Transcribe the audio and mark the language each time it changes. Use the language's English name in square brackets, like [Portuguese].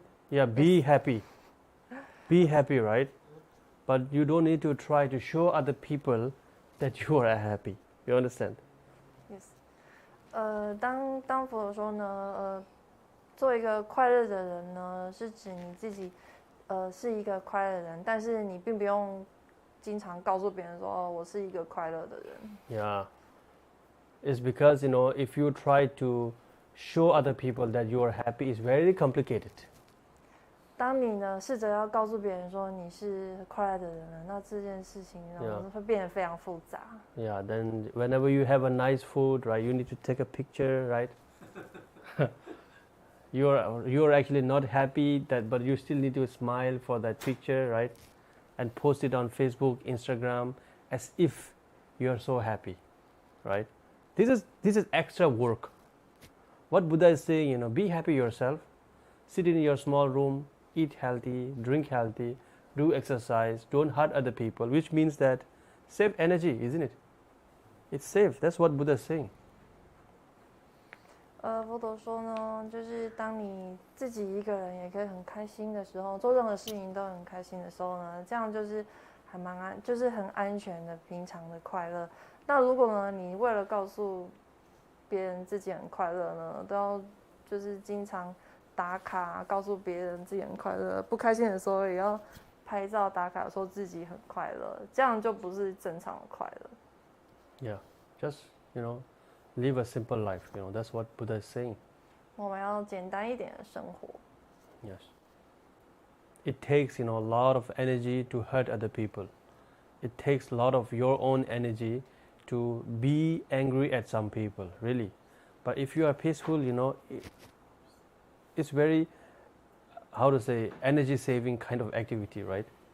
[English] Yeah, be happy. Be happy, right? But you don't need to try to show other people that you are happy. You understand? Yes. [Chinese] 当佛说呢，做一个快乐的人呢，是指你自己是一个快乐的人，但是你并不用经常告诉别人说，我是一个快乐的人。 [English] Yeah. It's because, if you try to show other people that you are happy, it's very complicated. [Chinese] 当你呢试着要告诉别人说你是快乐的人了，那这件事情呢会变得非常复杂。 [English] Yeah, then whenever you have a nice food, right, you need to take a picture, right? You're actually not happy but you still need to smile for that picture, right? And post it on Facebook, Instagram, as if you are so happy, right? This is extra work. What Buddha is saying, be happy yourself, sit in your small room, eat healthy, drink healthy, do exercise, don't hurt other people, which means that save energy, isn't it? It's safe. That's what Buddha is saying. [Chinese] 佛陀说呢，就是当你自己一个人也可以很开心的时候，做任何事情都很开心的时候呢，这样就是还蛮就是很安全的、平常的快乐。那如果呢，你为了告诉别人自己很快乐呢，都要就是经常打卡，告诉别人自己很快乐，不开心的时候也要拍照打卡说自己很快乐，这样就不是正常的快乐。 [English] Yeah, just live a simple life. That's what Buddha is saying. [Chinese] 我们要简单一点的生活。 [English] Yes. It takes a lot of energy to hurt other people. It takes a lot of your own energy to be angry at some people, really. But if you are peaceful, it's very, how to say, energy saving kind of activity, right?